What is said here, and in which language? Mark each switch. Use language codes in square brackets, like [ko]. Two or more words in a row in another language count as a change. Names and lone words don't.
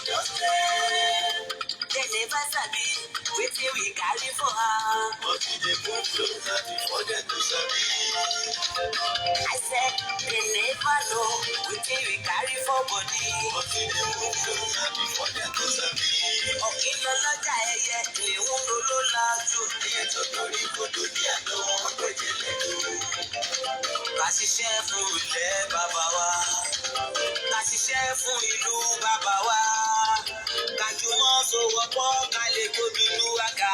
[pcm] They never sabi wetin we carry for her. But we dey move closer before them to sabi. I said they never know wetin we carry for body. But we dey move closer before them to sabi. [yo] Ọ̀kìn lọ lọ́jà ẹyẹ lè ń ro ló lájú. Ẹyẹ tó torí kodò ní àná wọn gbẹ̀jẹ̀ lẹ́nu. Ká ṣiṣẹ́ fún ilẹ̀ bàbá wa. Ká ṣiṣẹ́ fún ìlú bàbá wa. Kájùmọ̀ sowọ́pọ̀ ká lè tóbi ìlú àga.